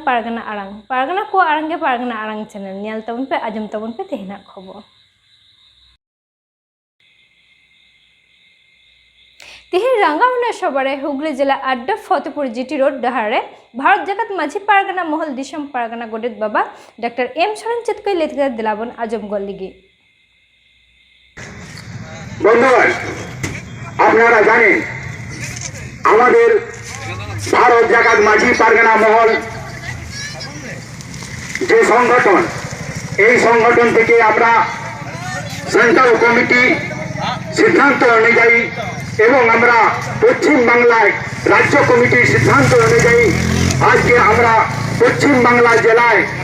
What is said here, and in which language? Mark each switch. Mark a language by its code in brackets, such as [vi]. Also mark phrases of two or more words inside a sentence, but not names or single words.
[sat] pargana ko arang ge pargana arang channel nyal tabun pe ajum tabun pe tehna khobor तिहिर रांगामाना सबारे हुगली जिला आड्डा फतेहपुर जीटी रोड डाहारे भारत जगत माझी पारगाना महल दिसम पारगाना गोडेत बाबा डॉक्टर एम शरण चितकई लेथगा दिलाबन आजम गल्लिगी [bn] বন্ধুগণ আপনারা জানেন আমাদের ভারত জাকাত মাঝি পারগানা মহল যে সংগঠন এই সংগঠন থেকে আমরা সেন্ট্রাল কমিটি সিদ্ধান্ত অনুযায়ী এবং আমরা পশ্চিম বাংলায় রাজ্য কমিটির সিদ্ধান্ত অনুযায়ী আজকে আমরা পশ্চিম বাংলা জেলায়